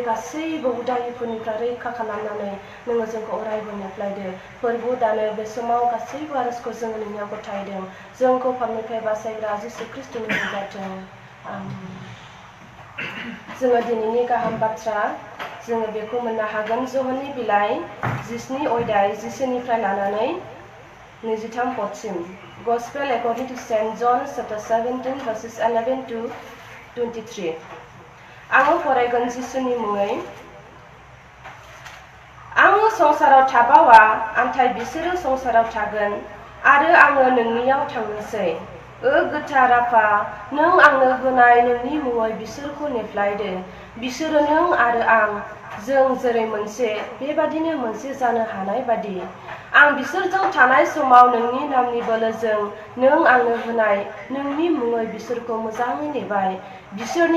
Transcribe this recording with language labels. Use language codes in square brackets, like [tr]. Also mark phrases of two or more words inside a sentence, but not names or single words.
[brx] गासैबो उदायफोरनिफ्राय रैखा खालामनानै नोङो जोंखौ अरायबो नेफ्लायदो फोरबो दानो बे समाव गासैबो आरजखौ जोङो नोंनियाव गथायदों जोंखौ पापनिफ्राय बासायग्रा जिसु खृष्टनि मुङाव जाथों आमेन जोङो दिनैनि गाहाम बाथ्रा जोङो बेखौ मोननो हागोन जहननि बिलाइ 10 अध्याय 10निफ्राय लानानै 23 पदसिम [en] Gospel according to St. John chapter 17 verses 11 to 23 [brx] आङो फरायगोन जिसुनि मुङै आङो संसाराव थाबावा आन्थाय बिसोरो संसाराव थागोन आरो आङो नोंनियाव थांनोसै गोथार आफा नों आंनो होनाय नोंनि मुङै बिसोरखौ नेफ्लायदो बिसोरो नों आरो आं जों जेरै मोनसे बेबादिनो मोनसे जानो हानाय बादि आं बिसोरजों थानाय समाव नोंनि नामनि बोलोजों नों आंनो होनाय नोंनि मुङै बिसोरखौ मोजाङै नेबाय बिसोरनि